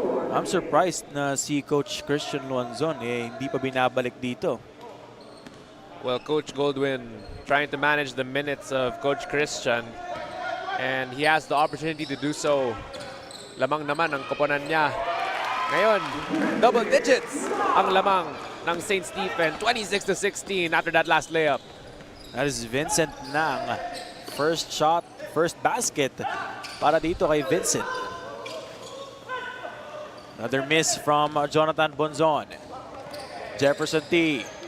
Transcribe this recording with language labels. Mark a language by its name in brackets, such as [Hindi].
[English] I'm surprised [Filipino] na si Coach Christian Luanzon hindi pa binabalik dito. [English] Well, Coach Goldwyn trying to manage the minutes of Coach Christian, and he has the opportunity to do so. [Filipino] Lamang naman ang koponan niya. Ngayon, double digits ang lamang ng St. [English] Stephen, 26-16 after that last layup. That is Vincent Nang. First shot, first basket [Filipino] para dito kay [English] Vincent. Another miss from Jonathan Bonzon. Jefferson T.